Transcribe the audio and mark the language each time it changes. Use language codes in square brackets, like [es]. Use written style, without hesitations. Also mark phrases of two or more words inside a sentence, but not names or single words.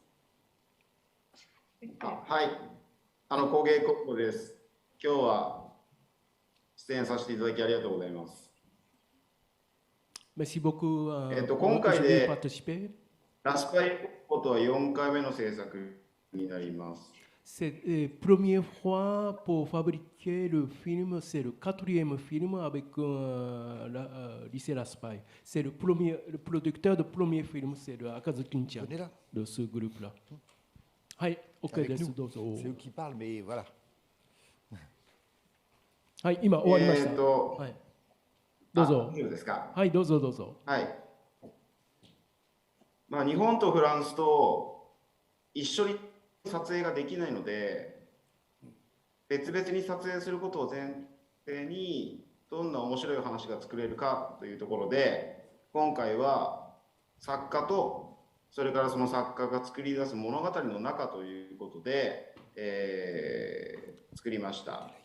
[ja] はい、工芸高校です。今日は出演させていただきありがとうございます。今回でラスパイコとは4回目の制作になります。 [fr] C'est la première fois pour fabriquer le film, c'est le 4e film avec le lycée Raspail. C'est le producteur du premier film, c'est le Akazuki-chan de ce groupe-là. Oui, ok, c'est eux qui parlent, mais voilà. [ja] はい、今終わりました。はい、どうぞ。いいですか。はい、どうぞどうぞ。はい。日本とフランスと一緒に撮影ができないので、 別々に撮影することを前提にどんな面白い話が作れるかというところで、今回は作家とそれからその作家が作り出す物語の中ということで、作りました。